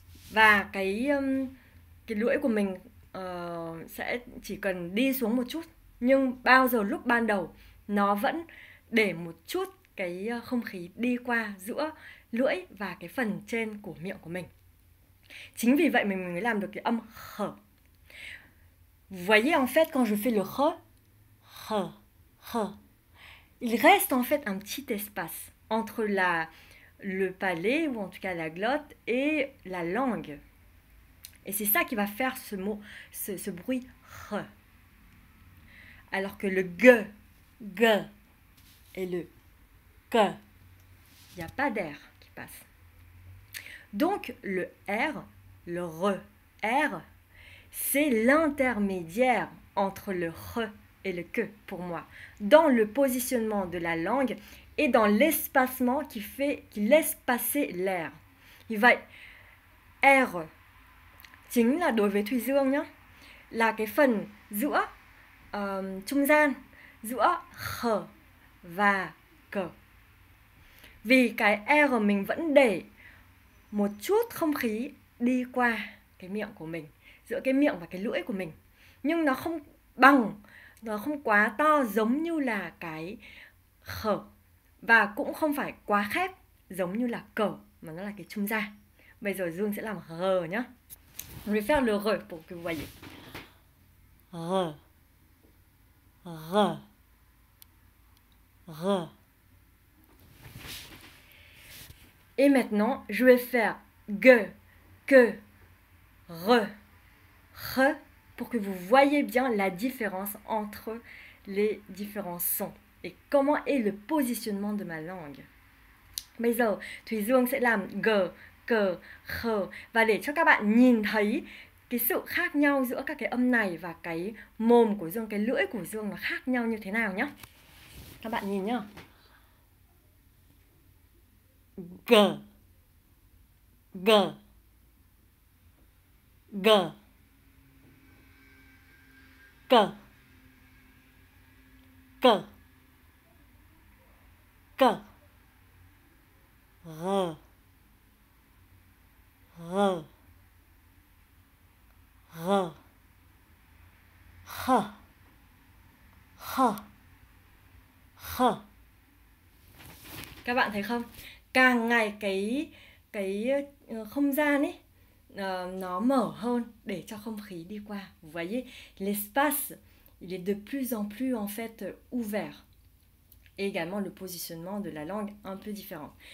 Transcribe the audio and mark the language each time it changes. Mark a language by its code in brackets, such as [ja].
[vi] Và cái lưỡi của mình sẽ chỉ cần đi xuống một chút. Nhưng bao giờ lúc ban đầu nó vẫn để một chút cái không khí đi qua giữa lưỡi và cái phần trên của miệng của mình. Chính vì vậy mình mới làm được cái âm khờ. [fr] Vous voyez en fait quand je fais le khờ, khờ, khờ, il reste en fait un petit espace entre le palais ou en tout cas la glotte et la langue. Et c'est ça qui va faire ce mot, ce bruit khờ. Alors que le g et le k, il n'y a pas d'air qui passe. Donc le R, le R, c'est l'intermédiaire entre le R et le que pour moi, dans le positionnement de la langue et dans l'espacement qui laisse passer l'air. [vi] Như vậy, R chính là đối với Thùy Dương nhé, là cái phần giữa trung gian giữa R và C. Vì cái R mình vẫn để một chút không khí đi qua cái miệng của mình, giữa cái miệng và cái lưỡi của mình. Nhưng nó không bằng, nó không quá to giống như là cái khở. Và cũng không phải quá khép giống như là cờ, mà nó là cái trung gian. Bây giờ Dương sẽ làm R nhá. [fr] Je vais faire le R pour que vous voyez. R. R. R. Et maintenant, je vais faire G, que, R, R, pour que vous voyez bien la différence entre les différents sons et comment est le positionnement de ma langue. [vi] Bây giờ, Thùy Dương sẽ làm G, C, R và để cho các bạn nhìn thấy cái sự khác nhau giữa các cái âm này và cái mồm của Dương, cái lưỡi của Dương nó khác nhau như thế nào nhé. Các bạn nhìn nhá. G, G, G, C, C, C, R, R, R, H, H, H. Các bạn thấy không? Càng ngày cái không gian ấy nó mở hơn để cho không khí đi qua. [fr] Vous voyez, l'espace il est de plus en plus en fait ouvert. Et également le positionnement de la langue un peu différent.